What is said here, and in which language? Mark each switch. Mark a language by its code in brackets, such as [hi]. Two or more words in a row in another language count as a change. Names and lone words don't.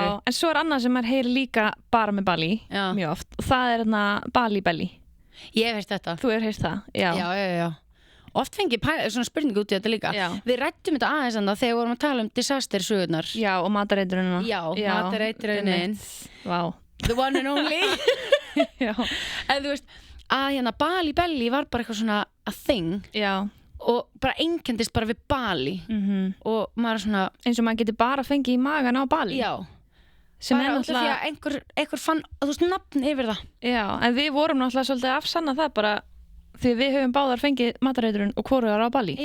[is] Já, en svo er annað sem maður heyrir líka bara með Bali, mjög oft, og það er Bali belly. Ég hef heyrt þetta. Þú hefur heyrt það? Já. Já. Oft fengi svona spurningu út í þetta líka. Já. Við rættum þetta aðeins þegar við vorum að tala um disaster-sögurnar. Já, og matareitrunina. Já, matareitrunin. Vá. [en] The one and only. [is] Já. En þú veist, að hérna Bali belly var bara eitthvað svona [en] a thing. [is] Já. Og bara einkendist bara við Bali og maður er svona eins og maður getur bara fengið í magan á Bali. Já, sem bara út af því að einhver fann, þú veist, nafn yfir það. Já, en við vorum náttúrulega svolítið að afsanna það bara því við höfum báðar fengið matareitrun og hvorugar á Bali.